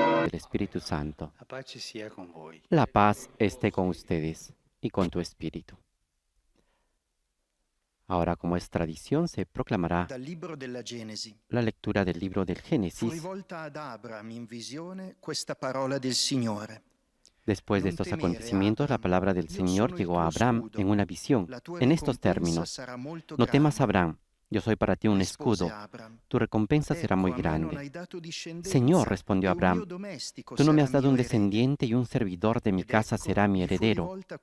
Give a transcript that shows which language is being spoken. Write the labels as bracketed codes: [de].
[es] Espíritu Santo. [it] La pace sia con voi. [es] La paz esté con ustedes y con tu espíritu. Ahora, como es tradición, se proclamará [it] Dal libro della Genesi. [es] la lectura del libro del [it] Fu [es] Génesis. [it] rivolta ad Abram in visione questa parola del Signore. [es] Después de estos acontecimientos, la palabra del Señor llegó a Abraham en una visión, en estos términos: no temas, Abraham, yo soy para ti un escudo, tu recompensa será muy grande. Señor, respondió Abraham, tú no me has dado un descendiente y un servidor de mi casa será mi heredero.